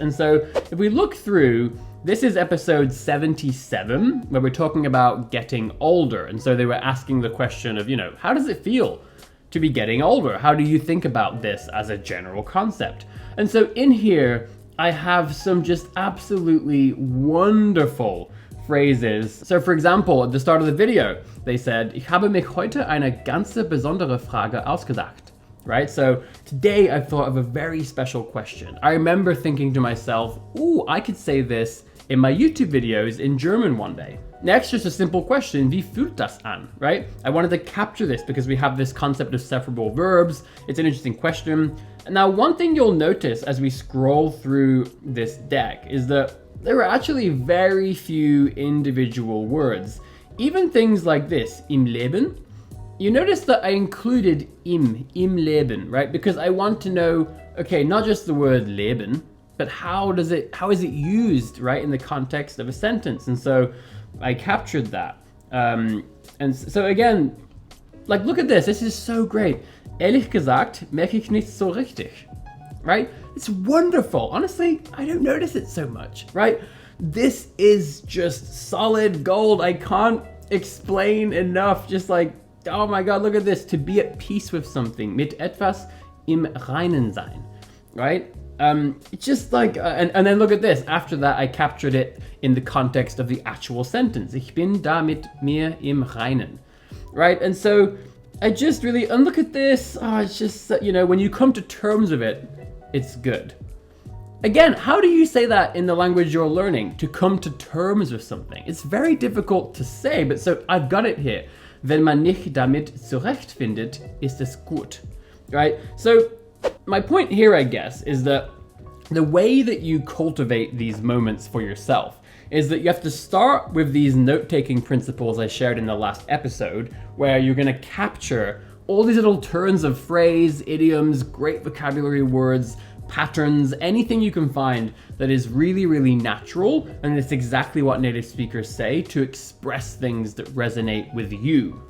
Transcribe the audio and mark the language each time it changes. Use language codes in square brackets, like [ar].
[en] And so if we look through, this is episode 77, where we're talking about getting older. And so they were asking the question of, you know, how does it feel to be getting older? How do you think about this as a general concept? And so in here, I have some just absolutely wonderful phrases. So for example, at the start of the video, they said, [de] ich habe mich heute eine ganze besondere Frage ausgedacht. [en] Right? So today I've thought of a very special question. I remember thinking to myself, ooh, I could say this in my YouTube videos in German one day. Next, just a simple question, [de] wie fühlt das an, [en] right? I wanted to capture this because we have this concept of separable verbs. It's an interesting question. And now one thing you'll notice as we scroll through this deck is that there are actually very few individual words. Even things like this, [de] im Leben. [en] You notice that I included im Leben, right? Because I want to know, okay, not just the word Leben, but how is it used, right, in the context of a sentence? And so I captured that. And so again, like, look at this. This is so great. [de] Ehrlich gesagt, merke ich nicht so richtig, right? [en] It's wonderful. Honestly, I don't notice it so much, right? This is just solid gold. I can't explain enough. Just like, oh my God, look at this. To be at peace with something. [de] Mit etwas im Reinen sein, right? [en] It's just like, and then look at this. After that, I captured it in the context of the actual sentence. [de] Ich bin da mit mir im Reinen, right? [en] And so I just really, and look at this. Oh, it's just, you know, when you come to terms with it, it's good. Again, how do you say that in the language you're learning? To come to terms with something. It's very difficult to say, but so I've got it here. [de] Wenn man nicht damit zurechtfindet, ist es gut, right? [en] So my point here, I guess, is that the way that you cultivate these moments for yourself is that you have to start with these note-taking principles I shared in the last episode, where you're going to capture all these little turns of phrase, idioms, great vocabulary words, patterns, anything you can find that is really, really natural, and it's exactly what native speakers say to express things that resonate with you.